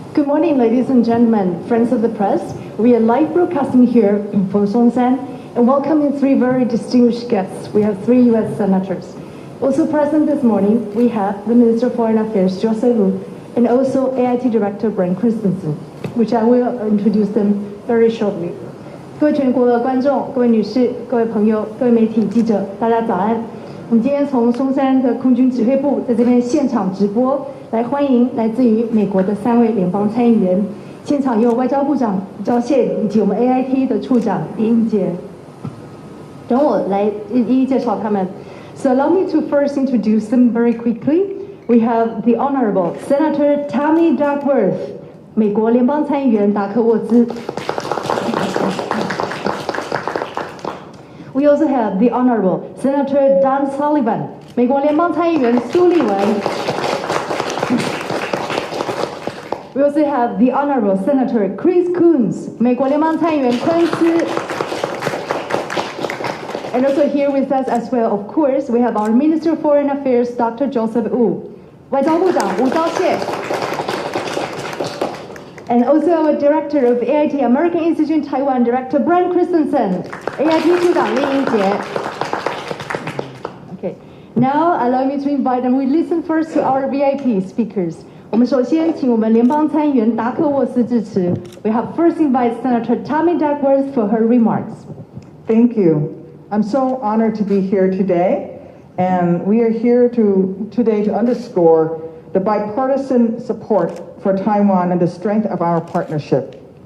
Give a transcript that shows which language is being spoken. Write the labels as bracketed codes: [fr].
[en] morning, ladies and gentlemen, friends of the press. We are live broadcasting here from Songshan and welcoming three very distinguished guests. We have three U.S. senators. Also present this morning, we have the Minister of Foreign Affairs, Joseph Wu, and also AIT Director Brian Christensen, which I will introduce them very shortly. [zh] 各位全国的观众、各位女士、各位朋友、各位媒体记者，大家早安。我们今天从松山的空军指挥部在这边现场直播，来欢迎来自于美国的3位联邦参议员。现场有外交部长吴釗燮以及我们 AIT 的处长李英杰。等我来一一介绍他们。 [en] So allow me to first introduce them very quickly. We have the Honorable Senator Tammy Duckworth, [zh] 美国联邦参议员达克沃兹。 [en] We also have the Honorable Senator Dan Sullivan, [zh] 美国联邦参议员苏利文。 [en] We also have the Honorable Senator Chris Coons, [zh] 美国联邦参议员昆斯。 [en] And also here with us as well, of course, we have our Minister of Foreign Affairs, Dr. [zh] Joseph Wu, 外交部长吴釗燮。 [en] And also our Director of AIT American Institute in Taiwan, Director Brian Christensen, [zh] AIT 处长李英杰。 [en] Okay, now allow me to invite them. We listen first to our VIP speakers. [zh] 我们首先请我们联邦参议员达克沃斯致辞。 [en] We have first invited Senator Tammy Duckworth for her remarks. Thank you. I'm so honored to be here today, and we are here today to underscore the bipartisan support for Taiwan and the strength of our partnership.